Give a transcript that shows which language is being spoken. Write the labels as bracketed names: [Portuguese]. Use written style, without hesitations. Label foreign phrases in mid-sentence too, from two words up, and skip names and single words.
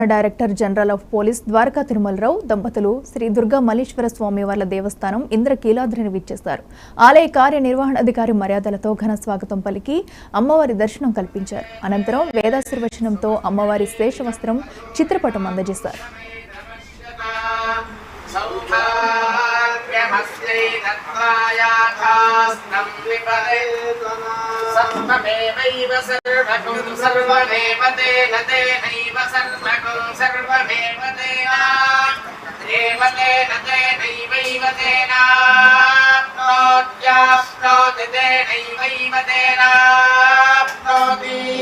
[English] Director General of Police [Telugu] ద్వారకా తిరుమలరావు దంపతులు శ్రీ దుర్గా మల్లేశ్వర స్వామి వార్ల దేవస్థానం ఇంద్రకీలాద్రిని విచ్చేశారు. ఆలయ కార్యనిర్వహణాధికారి మర్యాదలతో ఘన స్వాగతం పలికి అమ్మవారి దర్శనం కల్పించారు. అనంతరం వేదాశీర్వచనంతో అమ్మవారి శేషవస్త్రం చిత్రపటం అందజేశారు. [Sanskrit] सर्वमेवैव सर्वगुं सर्वमेव तेन तेनैव सर्वगुं सर्वमेव तेन तेनैवैव तेनाप्नोत्याप्नोति तेनैवैव तेनाप्नोति